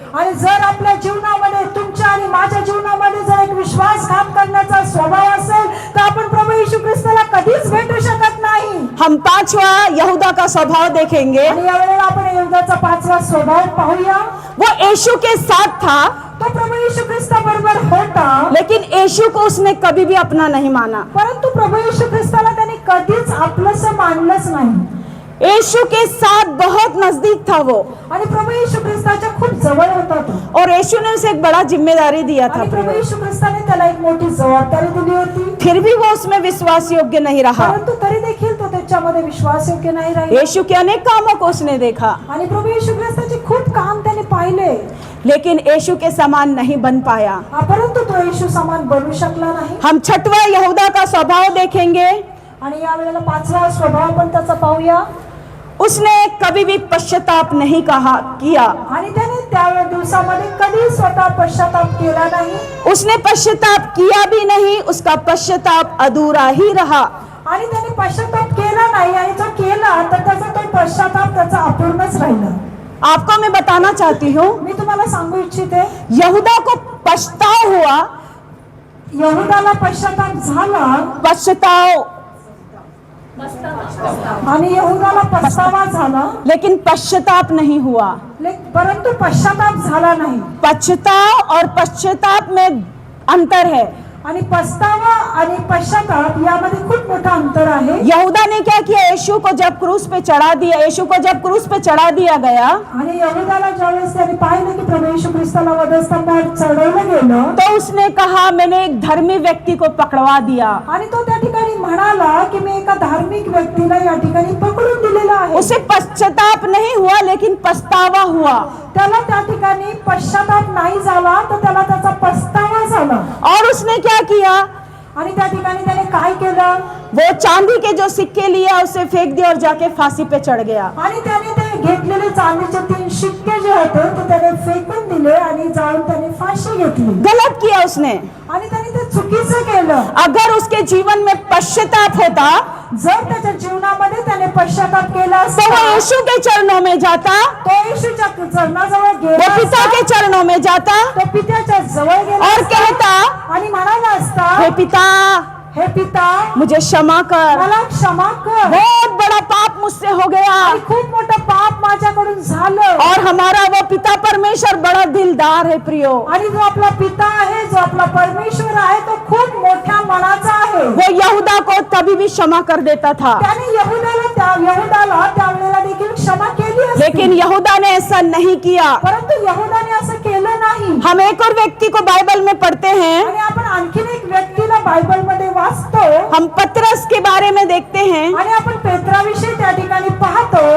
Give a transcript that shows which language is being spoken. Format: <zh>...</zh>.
<mr>आणि जर आपल्या जीवनामध्ये, तुमच्या आणि माझ्या जीवनामध्ये जर एक विश्वासघात करण्याचा स्वभाव असेल तर आपण प्रभू येशू ख्रिस्ताला कधीच भेटू शकत नाही.</mr> <hi>हम पांचवा यहूदा का स्वभाव देखेंगे.</hi> <mr>आणि यावेळेला आपण यहूदाचा 5वा स्वभाव पाहूया.</mr> <hi>वो यीशु के साथ था,</hi> <mr>तो प्रभू येशू ख्रिस्ता बरोबर होता,</mr> <hi>लेकिन यीशु को उसने कभी भी अपना नहीं माना.</hi> <mr>परंतु प्रभू येशू ख्रिस्ताला त्याने कधीच आपलंसं मानलंच नाही.</mr> <hi>यीशु के साथ बहुत नजदीक था वो,</hi> <mr>आणि प्रभू येशू ख्रिस्ताच्या खूप जवळ होता तो.</mr> <hi>और यीशु ने उसे एक बड़ा जिम्मेदारी दिया था.</hi> <mr>आणि प्रभू येशू ख्रिस्ताने त्याला एक मोठी जबाबदारी दिली होती.</mr> <hi>फिर भी वो उसमें विश्वास योग्य नहीं रहा.</hi> <mr>परंतु तरी देखील तो त्याच्यामध्ये विश्वासयोग्य नाही राहिला.</mr> <hi>यीशु के अनेक कामों को उसने देखा,</hi> <mr>आणि प्रभू येशू ख्रिस्ताचे खूप काम त्याने पाहिले,</mr> <hi>लेकिन यीशु के समान नहीं बन पाया.</hi> <mr>परंतु तो येशू समान बनू शकला नाही.</mr> <hi>हम छठवा यहूदा का स्वभाव देखेंगे.</hi> <mr>आणि या वेळेला 5वा स्वभाव पण त्याचा पाहूया.</mr> <hi>उसने कभी भी पश्चाताप नहीं किया.</hi> <mr>आणि त्याने त्या दिवसामध्ये कधी स्वतः पश्चाताप केला नाही.</mr> <hi>उसने पश्चाताप किया भी नहीं, उसका पश्चाताप अधूरा ही रहा.</hi> <mr>आणि त्याने पश्चाताप केला नाही, आणि जो केला तर त्याचा तो पश्चाताप त्याचा अपूर्णच राहिला.</mr> <hi>आपको मैं बताना चाहती हूँ,</hi> <mr>मी तुम्हाला सांगू इच्छिते,</mr> <hi>यहूदा को पछताव हुआ,</hi> <mr>यहूदाला पश्चाताप झाला,</mr> <hi>पछताव,</hi> <mr>आणि यहूदाला पछतावा झाला,</mr> <hi>लेकिन पश्चाताप नहीं हुआ.</hi> <mr>परंतु पश्चाताप झाला नाही.</mr> <hi>पश्चाताप और पश्चाताप में अंतर है.</hi> <mr>आणि पछतावा आणि पश्चाताप यामध्ये खूप मोठा अंतर आहे.</mr> <hi>यहूदा ने क्या किया, यीशु को जब क्रूस पे चढ़ा दिया, यीशु को जब क्रूस पे चढ़ा दिया गया,</hi> <mr>आणि यहूदाला ज्यावेळेस त्याने पाहिलं की प्रभू येशू ख्रिस्ताला वधस्तंभावर चढवलं गेलं,</mr> <hi>तो उसने कहा मैंने एक धर्मी व्यक्ति को पकड़वा दिया.</hi> <mr>आणि तो त्या ठिकाणी म्हणाला की मी एका धार्मिक व्यक्तीला या ठिकाणी पकडून दिलेला आहे.</mr> <hi>उसे पश्चाताप नहीं हुआ, लेकिन पछतावा हुआ.</hi> <mr>त्याला त्या ठिकाणी पश्चाताप नाही झाला, तर त्याला त्याचा पछतावा झाला.</mr> <hi>और उसने क्या किया,</hi> <mr>आणि त्या ठिकाणी त्याने काय केलं,</mr> <hi>वो चांदी के जो सिक्के लिया उसे फेंक दिया और जाके फांसी पे चढ़ गया.</hi> <mr>आणि त्याने ते घेतलेले चांदीचे 3 शिक्के जे होते ते त्याने फेकून दिले आणि जाऊन त्याने फाशी घेतली.</mr> <hi>गलत किया उसने.</hi> <mr>आणि त्याने ते चुकीचं केलं.</mr> <hi>अगर उसके जीवन में पश्चाताप होता</hi> <mr>जर त्याच्या जीवनामध्ये त्याने पश्चाताप केला</mr> <hi>तो वो</hi> <mr>असता,</mr> <hi>यीशु के चरणों में जाता,</hi> <mr>तो येशूच्या चरणाजवळ</mr> <hi>वो</hi> <mr>गेला</mr> <hi>पिता</hi> <mr>असता,</mr> <hi>के चरणों में जाता</hi> <mr>तो पित्याच्या जवळ गेला</mr> <hi>और</hi> <mr>असता,</mr> <hi>कहता,</hi> <mr>आणि म्हणाला असता,</mr> <hi>हे पिता</hi> <mr>हे पिता</mr> <hi>मुझे क्षमा कर,</hi> <mr>मला क्षमा कर,</mr> <hi>बहुत बड़ा पाप मुझसे हो गया.</hi> <mr>आणि खूप मोठं पाप माझ्याकडून झालं.</mr> <hi>और हमारा वो पिता परमेश्वर बड़ा दिलदार है प्रियो.</hi> <mr>आणि जो आपला पिता आहे, जो आपला परमेश्वर आहे, तो खूप मोठ्या मनाचा आहे.</mr> <hi>वो यहूदा को तभी भी क्षमा कर देता था,</hi> <mr>त्याने यहूदाला त्यावेळेला देखील क्षमा केली असती.</mr> <hi>लेकिन यहूदा ने ऐसा नहीं किया.</hi> <mr>परंतु यहूदाने असं केलं नाही.</mr> <hi>हम एक और व्यक्ति को बाइबल में पढ़ते हैं,</hi> <mr>आणि आपण आणखीन एक व्यक्तीला बायबल मध्ये वाचतो,</mr> <hi>हम पतरस के बारे में देखते हैं.</hi> <mr>आणि आपण पेत्राविषयी त्या ठिकाणी पाहतो.</mr>